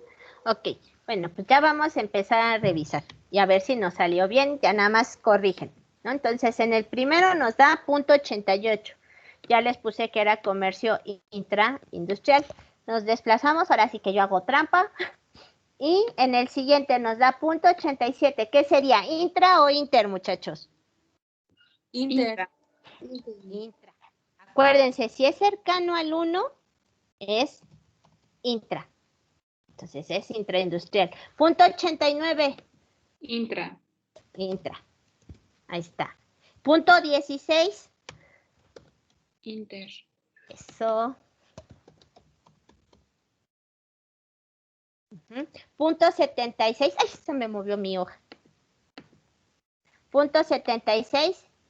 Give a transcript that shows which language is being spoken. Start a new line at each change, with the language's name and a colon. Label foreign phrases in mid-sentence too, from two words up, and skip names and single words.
Spanish: Ok, bueno, pues ya vamos a empezar a revisar y a ver si nos salió bien, ya nada más corrigen, ¿no? Entonces, en el primero nos da .88. Ya les puse que era comercio intraindustrial. Nos desplazamos, ahora sí que yo hago trampa. Y en el siguiente nos da .87. ¿Qué sería? ¿Intra o inter, muchachos? Inter. Intra. Acuérdense, si es cercano al 1, es intra. Entonces es intraindustrial. .89. Intra. Intra. Ahí está. .16. Inter. Eso. .76. Ay, se me movió mi hoja. .76.